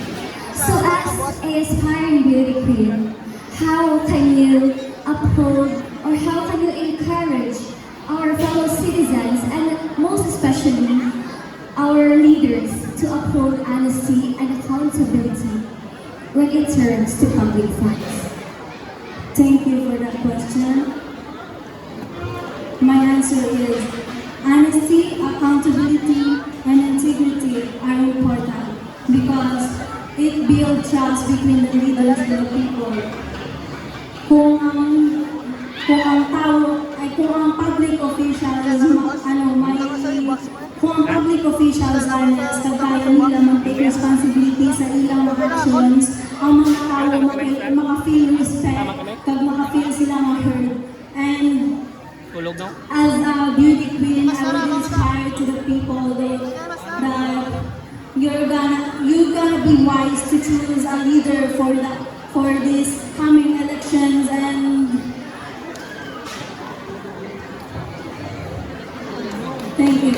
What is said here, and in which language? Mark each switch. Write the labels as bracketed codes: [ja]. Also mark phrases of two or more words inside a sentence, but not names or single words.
[en] So as a aspiring beauty queen, how can you uphold or how can you encourage our fellow citizens and most especially our leaders to uphold honesty and accountability when it turns to public funds? Thank you for that question. My answer is honesty, accountability, and integrity are important because it builds trust between the leaders and the people. [hil] Kung ang [en] public officials [hil] kung ang [en] public officials [hil] honest, kagaya nila [en] mag-take responsibility [hil] sa ilang mga actions, ang mga tao [en] maka-feel respect, [hil] kag maka-feel sila ma-heard. [en] And as a beauty queen, I would inspire to the people that you're gonna be wise to choose a leader for these coming elections. And thank you.